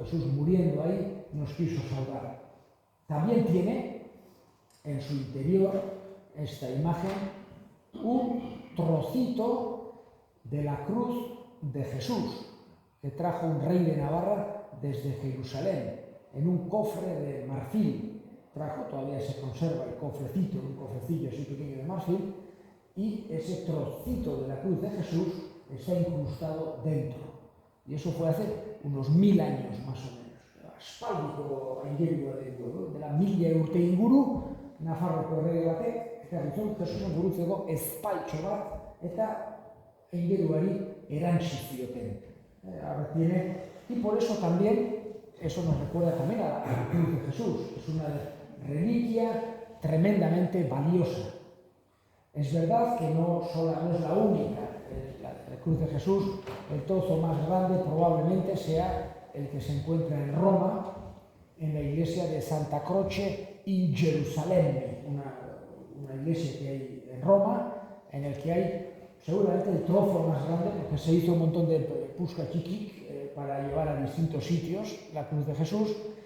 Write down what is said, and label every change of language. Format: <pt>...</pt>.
<es>Jesús, muriendo ahí, nos quiso salvar. También tiene en su interior esta imagen un trocito de la cruz de Jesús que trajo un rey de Navarra desde Jerusalén en un cofre de marfil. Todavía se conserva el cofrecito, un cofrecillo así pequeño de marfil, y ese trocito de la cruz de Jesús está incrustado dentro. Y eso fue hace unos 1000 años más o menos.</es> <eu>Aspaldiko aingerua dela 1000 urte inguru, Nafarroko errege batek ekarri zuen Jesusen gurutzeko ezpaitxo bat eta aingeruari erantsi zioten.</eu> <es>Ahora tiene, y por eso también, eso nos recuerda también a la cruz de Jesús. Es una reliquia tremendamente valiosa. Es verdad que no es la única. La cruz de Jesús, el trozo más grande probablemente sea el que se encuentra en Roma, en la iglesia de Santa Croce in Jerusalemme, una iglesia que hay en Roma, en el que hay seguramente el trozo más grande, porque se hizo un montón de</es> <eu>puskachikik</eu> <es>para llevar a distintos sitios la cruz de Jesús,</es>